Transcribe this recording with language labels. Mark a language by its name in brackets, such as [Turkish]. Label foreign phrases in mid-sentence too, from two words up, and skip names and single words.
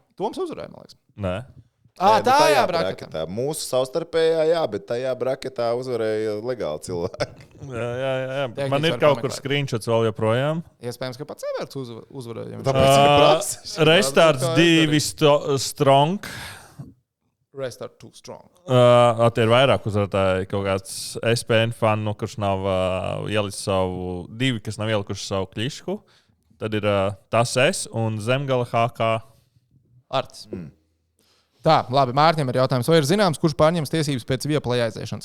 [Latvian] Toms uzvarēja, man liekas. Nē. Tajā braketā. Mūsu savstarpējā, jā, bet tajā braketā uzvarēja legāli cilvēki. Jā. Man ir kaut kur screenshots vēl joprojām. Iespējams, ka pats Everts uzvarēja. Restarts 2 strong. Restart 2 strong. Tie ir vairāk uzvarētāji. Kaut kāds SPN fan, kurš nav ielicis savu 2, kas nav ielikuši savu klišku. Tad ir tas es un Zemgale HK. Arts. Tā, labi, Mārķim ir jautājums. Vai ir zināms, kurš pārņems tiesības pēc Viaplay aiziešanas?